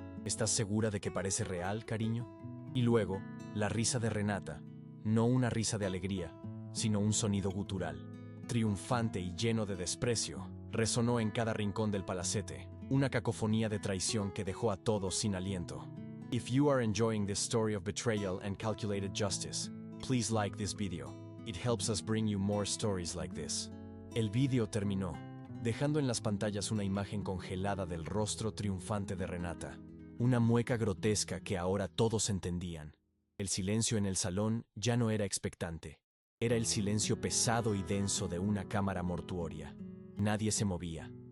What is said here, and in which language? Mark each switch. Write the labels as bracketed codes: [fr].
[es] ¿Estás segura de que parece real, cariño? Y luego, la risa de Renata, no una risa de alegría, sino un sonido gutural, triunfante y lleno de desprecio, resonó en cada rincón del palacete, una cacofonía de traición que dejó a todos sin aliento. [en] If you are enjoying this story of betrayal and calculated justice, please like this video. It helps us bring you more stories like this. [es] El vídeo terminó, dejando en las pantallas una imagen congelada del rostro triunfante de Renata, una mueca grotesca que ahora todos entendían. El silencio en el salón ya no era expectante. Era el silencio pesado y denso de una cámara mortuoria. Nadie se movía.